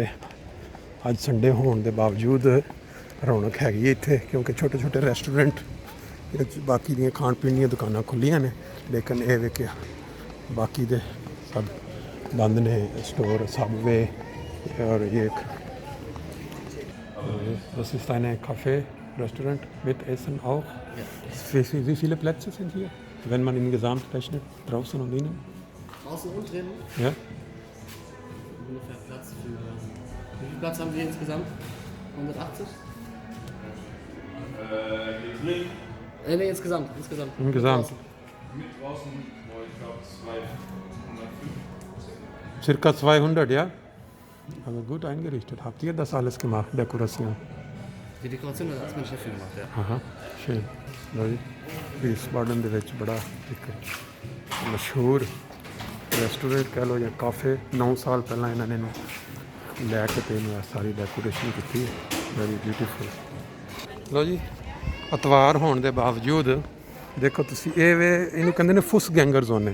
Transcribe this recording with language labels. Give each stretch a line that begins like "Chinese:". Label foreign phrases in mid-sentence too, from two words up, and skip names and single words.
Punjabi: ਅੱਜ ਸੰਡੇ ਹੋਣ ਦੇ ਬਾਵਜੂਦ ਰੌਣਕ ਹੈਗੀ ਹੈ ਇੱਥੇ, ਕਿਉਂਕਿ ਛੋਟੇ ਛੋਟੇ ਰੈਸਟੋਰੈਂਟ, ਬਾਕੀ ਦੀਆਂ ਖਾਣ ਪੀਣ ਦੀਆਂ ਦੁਕਾਨਾਂ ਖੁੱਲ੍ਹੀਆਂ ਨੇ, ਲੇਕਿਨ ਇਹ ਵੇਖਿਆ ਬਾਕੀ ਦੇ ਸਭ ਬੰਦ ਨੇ ਸਟੋਰ, ਸਬਵੇ ਔਰ ਇਹ
German: das ist eine Café, Restaurant mit Essen auch. Ja. Wie viele Plätze sind hier, wenn man im Gesamt rechnet, draußen und innen? Draußen und drinnen Ja. ungefähr Platz für. Wie viel Platz haben wir insgesamt? 180? Nee, insgesamt. Im Gesamt. Mit draußen, ich glaube 250. Circa 200, ja? Aber gut eingerichtet. Habt ihr das alles gemacht, Dekoration? Die Dekoration hat mein Chef gemacht, ja. Aha, schön.
Punjabi: ਵੀਸਬਾਡਨ ਦੇ ਵਿੱਚ ਬੜਾ ਇੱਕ ਮਸ਼ਹੂਰ ਰੈਸਟੋਰੈਂਟ ਕਹਿ ਲਓ ਜਾਂ ਕਾਫੇ, 9 ਸਾਲ ਪਹਿਲਾਂ ਇਹਨਾਂ ਨੇ ਇਹਨੂੰ ਲੈ ਕੇ ਤੇ ਇਹਨੂੰ ਸਾਰੀ ਡੈਕੋਰੇਸ਼ਨ ਕੀਤੀ ਹੈ।
English: very beautiful.
Punjabi: ਲਓ ਜੀ ਅਤਵਾਰ ਹੋਣ ਦੇ ਬਾਵਜੂਦ ਦੇਖੋ ਤੁਸੀਂ ਇਹਨੂੰ ਕਹਿੰਦੇ ਨੇ ਫੁੱਸ ਗੈਂਗਰ ਜ਼ੋਨ ਹੈ।